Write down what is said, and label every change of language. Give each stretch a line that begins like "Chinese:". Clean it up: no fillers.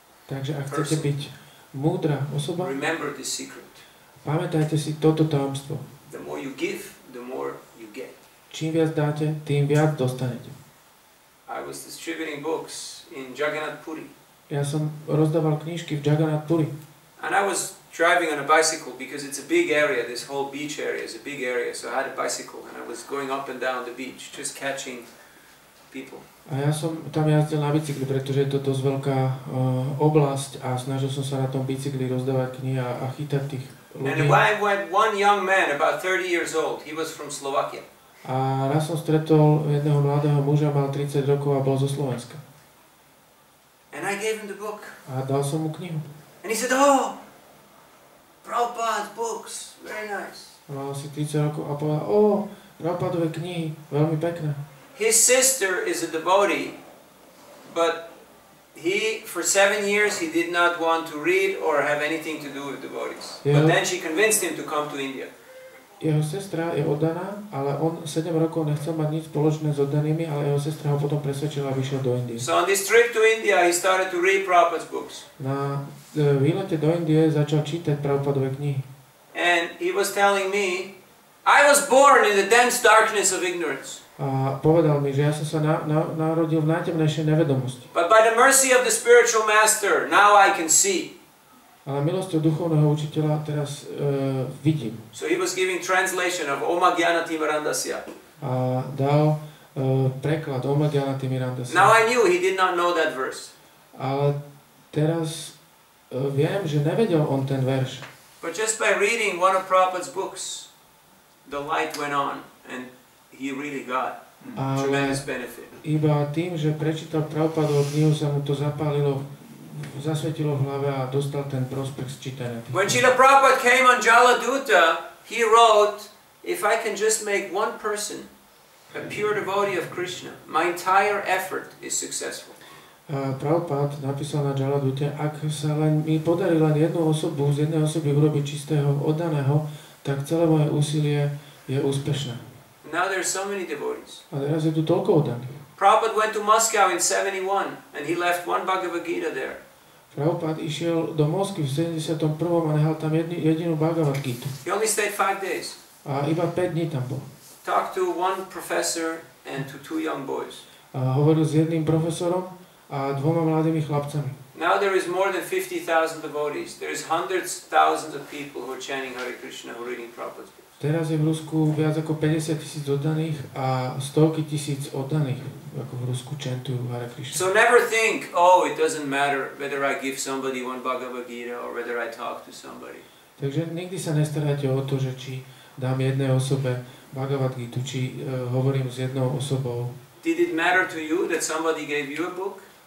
Slovak: Takže ak chcete byť múdra osoba,
English: remember this secret.
Slovak: pamätajte si toto tajomstvo.
English: The more you give, the more you get.
Slovak: Čím viac dáte, tým viac dostanete.
English: I was distributing books in Jagannath Puri.
Slovak: Ja som rozdával knižky v Jagannath Puri.
English: And I was driving on a bicycle because it's a big area, this whole beach area is a big area. So I had a bicycle and I was going up and down the beach, just catching people.
Slovak: A ja som tam jazdil na bicykli, pretože je to dosť veľká oblasť a snažil som sa na tom bicykli rozdávať knihy a chytať tých ľudí.
English: And I went one young man, about 30 years old, he was from Slovakia.
Slovak: A raz som stretol jedného mladého muža, mal 30 rokov a bol zo Slovenska.
English: And I gave him the book.
Slovak: A dal som mu knihu.
English: And he said, oh, Prabhupada's books, very nice.
Slovak: Mal asi 30 rokov a povedal, Prabhupadové knihy, veľmi pekné.
English: His sister is a devotee, but he, for 7 years, he did not want to read or have anything to do with devotees. But then she convinced him to come to India.
Slovak: Jeho sestra je oddaná, ale on 7 rokov nechcel mať nič spoločné s oddanými, ale jeho sestra ho potom presvedčila a vyšiel do Indie.
English: So on this trip to India, he started to read Prabhupada's books.
Slovak: Na výlete do Indie začal čítať Prabhupadové knihy.
English: And he was telling me, I was born in the dense darkness of ignorance.
Slovak: A povedal mi, že ja som sa narodil v najtemnejšej nevedomosti.
English: But by the mercy of the spiritual master, now I can see.
Slovak: Ale milosťou duchovného učiteľa teraz vidím.
English: So he was giving translation of Oma Gyana Timarandasya.
Slovak: A dal preklad Om Gyanati Miranda.
English: Now I knew he did not know that verse.
Slovak: Ale teraz viem, že nevedel on ten verš.
English: But just by reading one of Prabhupada's books, the light went on and he really got tremendous benefit.
Slovak: Iba tým, že prečítal Prabhupadovú knihu, sa mu to zapálilo, zasvetilo v hlave a dostal ten prospekt sčítaný.
English: When Srila Prabhupada came on Jaladuta, he wrote, if I can just make one person a pure devotee of Krishna, my entire effort is successful.
Slovak: Prabhupada napísal na Jaladute, ak sa len mi podarí len jednu osobu, z jednej osoby urobiť čistého, oddaného, tak celé moje úsilie je úspešné.
English: Now there are so many devotees.
Slovak: A teraz je tu toľko oddaných.
English: Prabhupada went to Moscow in 71 and he left one Bhagavad Gita there.
Slovak: Prabhupada išiel do Moskvy v 71. a nehal tam jedinú Bhagavad Gitu.
English: He only stayed 5 days.
Slovak: A iba 5 dní tam bol.
English: Talked to one professor and to 2 young boys.
Slovak: A hovoril s jedným profesorom a 2 mladými chlapcami.
English: Now there is more than 50,000 devotees. There is hundreds, thousands of people who are chanting Hare Krishna, who are reading Prabhupada's books.
Slovak: Teraz je v Rusku viac ako 50,000 oddaných a stovky tisíc oddaných, ako v Rusku čentujú Hare Krishna.
English: So never think, oh, it doesn't matter whether I give somebody one Bhagavad Gita or whether I talk to somebody.
Slovak: Takže nikdy sa nestarajte o to, že či dám jednej osobe Bhagavad Gitu, či hovorím s jednou osobou.
English: Did it matter to you that somebody gave you a book?